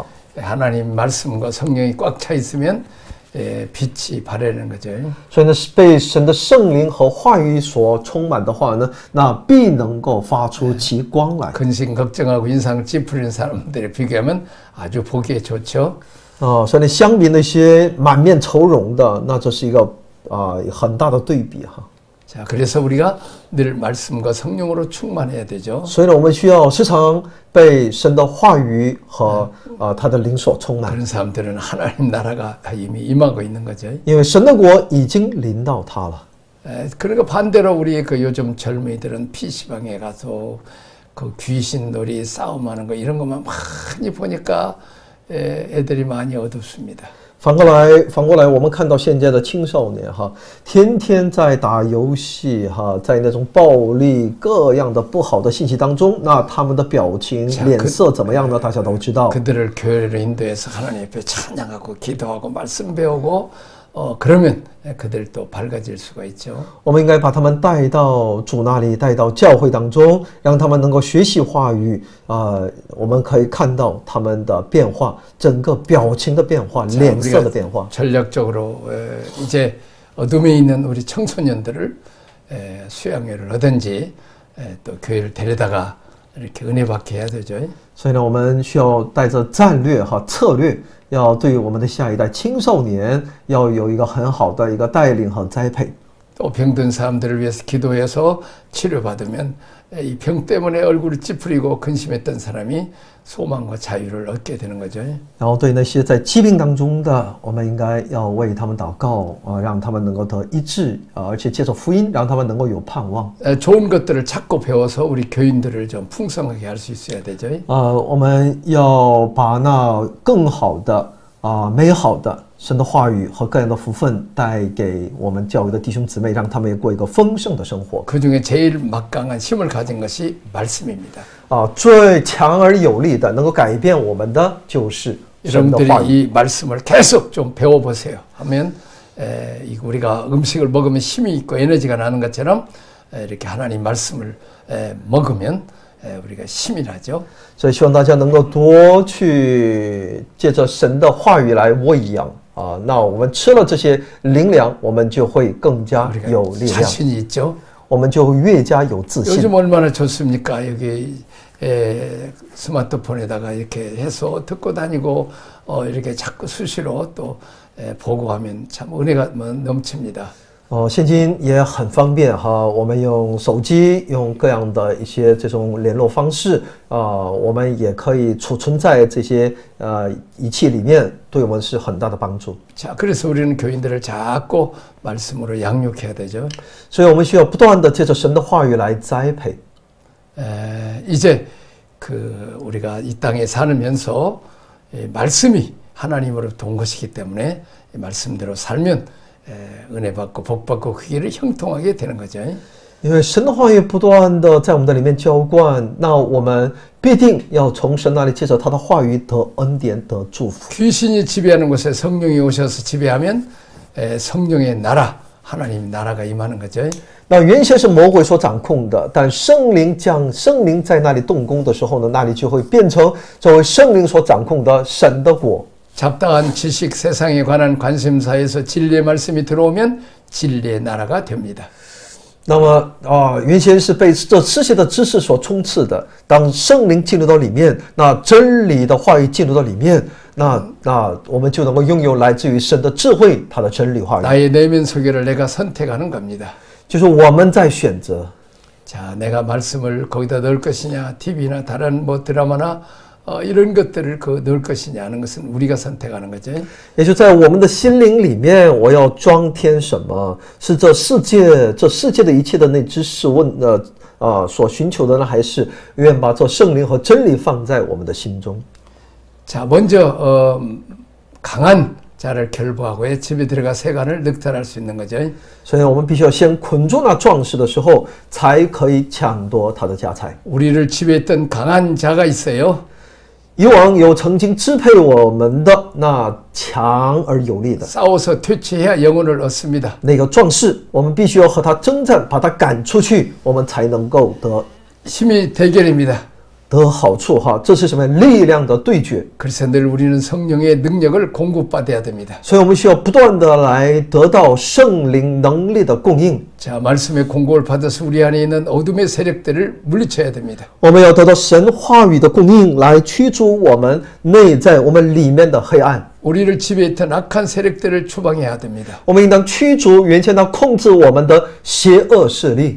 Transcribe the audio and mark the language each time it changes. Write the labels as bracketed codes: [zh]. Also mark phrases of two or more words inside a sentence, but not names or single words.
[ko] 하나님 말씀과 성령이 꽉 차 있으면 빛이 발하는 거죠. [zh] 所以呢，被神的圣灵和话语所充满的话呢，那必能够发出其光来。 [ko] 근심 걱정하고 인상을 찌푸리는 사람들에 비교하면 아주 보기에 좋죠. [zh] 所以呢，相比那些满面愁容的，那这是一个很大的对比哈。 [ko] 자, 그래서 우리가 늘 말씀과 성령으로 충만해야 되죠. [zh] 所以呢，我们需要时常被神的话语和他的灵所充满。 [ko] 그런 사람들은 하나님 나라가 이미 임하고 있는 거죠. [zh] 因为神的国已经临到他了。 [ko] 그러니까 반대로 우리 그 요즘 젊은이들은 PC방에 가서 그 귀신놀이 싸움하는 거 이런 것만 많이 보니까 애들이 많이 어둡습니다. [zh] 反过来，我们看到现在的青少年哈，天天在打游戏哈，在那种暴力各样的不好的信息当中，那他们的表情、脸色怎么样呢？大家都知道。 [ko] 그들을 교회로 인도해서 하나님 앞에 찬양하고 기도하고 말씀 배우고 그러면 그들 또 밝아질 수가 있죠. [zh] 我们应该把他们带到主那里，带到教会当中，让他们能够学习话语我们可以看到他们的变化，整个表情的变化，脸色的变化。 [ko] 전략적으로 이제 어둠에 있는 우리 청소년들을 수양회를 하든지 또 교회를 데려다가 이렇게 은혜 받게 해야 되죠. [zh] 所以呢，我们需要带着战略和策略，要对于我们的下一代青少年要有一个很好的一个带领和栽培。 [ko] 또 병든 사람들을 위해서 기도해서 치료받으면 이 병 때문에 얼굴을 찌푸리고 근심했던 사람이 소망과 자유를 얻게 되는 거죠. [zh] 然后对那些在疾病当中的，我们应该要为他们祷告让他们能够得医治而且接受福音，让他们能够有盼望。 [ko] 좋은 것들을 찾고 배워서 우리 교인들을 좀 풍성하게 할 수 있어야 되죠. [zh] 我们要把那更好的美好的神的话语和个人的福分带给我们教会的弟兄姊妹，让他们也过一个丰盛的生活。 [ko] 그중에 제일 막강한 힘을 가진 것이 말씀입니다. [zh] 最强而有力的能够改变我们的就是神的话语。 [ko] 여러분들이 이 말씀을 계속 좀 배워보세요. 하면 우리가 음식을 먹으면 힘이 있고 에너지가 나는 것처럼 이렇게 하나님 말씀을 먹으면 우리가 힘이 나죠. [zh] 所以希望大家能够多去借着神的话语来喂养那我们吃了这些灵粮，我们就会更加有力量， [ko] 자신이 있죠. [zh] 我们就越加有自信。 [ko] 요즘 얼마나 좋습니까? 여기 스마트폰에다가 이렇게 해서 듣고 다니고 이렇게 자꾸 수시로 또 보고하면 참 은혜가 넘칩니다. [zh] 现今也很方便哈，我们用手机，用各样的一些这种联络方式我们也可以储存在这些仪器里面，对我们是很大的帮助。 [ko] 자, 그래서 우리는 교인들을 자꾸 말씀으로 양육해야 되죠. [zh] 所以我们需要不断的借着神的话语来栽培。 [ko] 이제 우리가 이 땅에 살면서 말씀이 하나님으로부터 온 것이기 때문에 말씀대로 살면 은혜 받고 복 받고 그 길을 형통하게 되는 거죠. [zh] 因为神的话语不断的在我们的里面浇灌，那我们必定要从神那里借着他的话语得恩典得祝福。 [ko] 귀신이 지배하는 곳에 성령이 오셔서 지배하면 성령의 나라, 하나님 나라가 임하는 거죠. [zh] 那原先是魔鬼所掌控的，但圣灵在那里动工的时候呢，那里就会变成作为圣灵所掌控的神的国。 [ko] 잡다한 지식, 세상에 관한 관심사에서 진리의 말씀이 들어오면 진리의 나라가 됩니다. [zh] 那么原先是被这世界的知识所充斥的，当圣灵进入到里面，那真理的话语进入到里面，那我们就能够拥有来自于神的智慧，他的真理话语。 [ko] 나의 내면 소개를 내가 선택하는 겁니다. [zh] 就是我们在选择。 [ko] 자, 내가 말씀을 거기다 넣을 것이냐, TV나 다른 뭐 드라마나 이런 것들을 넣을 것이냐 하는 것은 우리가 선택하는 거죠. [zh] 也就在我们的心灵里面，我要装添什么？是这世界的一切的那知识所寻求的呢，还是愿把这圣灵和真理放在我们的心中？ [ko] 자, 먼저 강한 자를 결부하고 집에 들어가 세간을 늑탈할 수 있는 거죠. [zh] 所以我们必须要先捆住那壮士的时候，才可以抢夺他的家财。 [ko] 우리를 지배했던 강한 자가 있어요. [zh] 以往有曾经支配我们的那强而有力的 [ko] 싸워서 퇴치해야 영혼을 얻습니다. [zh] 那个壮士，我们必须要和他征战，把他赶出去，我们才能够得 [ko] 힘이 대결입니다. [zh] 得好处哈。这是什么？力量的对决。 [ko] 그래서 늘 우리는 성령의 능력을 공급받아야 됩니다. [zh] 所以我们需要不断的来得到圣灵能力的供应。 [ko] 자, 말씀의 공급을 받아서 우리 안에 있는 어둠의 세력들을 물리쳐야 됩니다. [zh] 我们要得到神话语的供应，来驱逐我们内在我们里面的黑暗。 [ko] 우리를 지배했던 악한 세력들을 추방해야 됩니다. [zh] 我们应当驱逐原先那控制我们的邪恶势力。